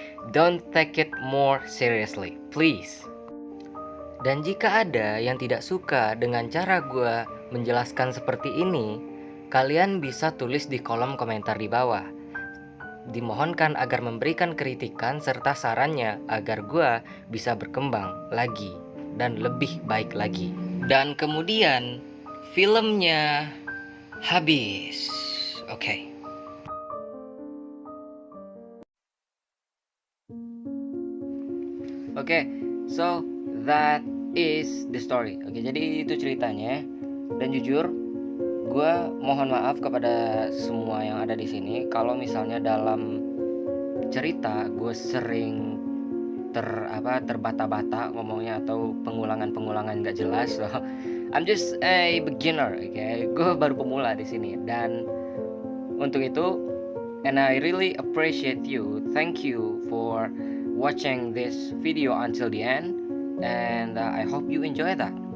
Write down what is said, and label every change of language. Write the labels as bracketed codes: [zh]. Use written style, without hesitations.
[en] Don't take it more seriously, please. [id] Dan jika ada yang tidak suka dengan cara gue menjelaskan seperti ini, kalian bisa tulis di kolom komentar di bawah. Dimohonkan agar memberikan kritikan serta sarannya agar gue bisa berkembang lagi dan lebih baik lagi. Dan kemudian filmnya habis. Oke. [en] Oke, so that is the story. [id] Oke, jadi itu ceritanya. Dan jujur, gue mohon maaf kepada semua yang ada di sini kalau misalnya dalam cerita gue sering terbata-bata ngomongnya atau pengulangan nggak jelas. [en] So, I'm just a beginner, okay? [id] Gue baru pemula di sini, dan untuk itu, [en] and I really appreciate you. Thank you for watching this video until the end, and I hope you enjoy that.